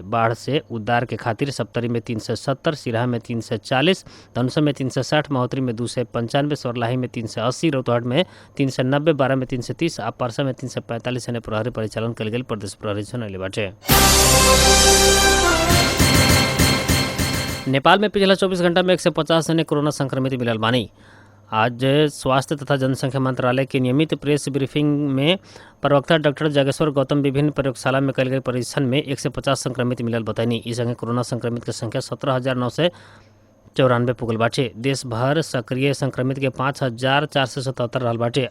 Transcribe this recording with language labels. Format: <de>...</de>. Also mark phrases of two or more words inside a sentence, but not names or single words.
<bho>बाढ़ से उद्धार के खातिर सप्तरी में 370, सिराहा में 340, धनुषा में 360, महोत्तरी में 295, सोरलाही में 380, रौतहट में 390, बारा में 330 आ परसा में 345 जने प्रहरी परिचालन कल गेल प्रदेश प्रहरी जनैले बाटे। नेपाल में पिछला 24 घंटा में 150 जने कोरोना संक्रमित मिलल बानी। आज स्वास्थ्य तथा जनसंख्या मंत्रालय के नियमित</bho> <en>press briefing</en> <bho>में प्रवक्ता डॉक्टर जागेश्वर गौतम विभिन्न प्रयोगशाला में कल गए परीक्षण में 150 संक्रमित मिलल बताइनी। इस संगे कोरोना संक्रमित के संख्या 17,994 पुगल बाटे। देश भर सक्रिय संक्रमित के 5,477 रहल बाटे।</bho>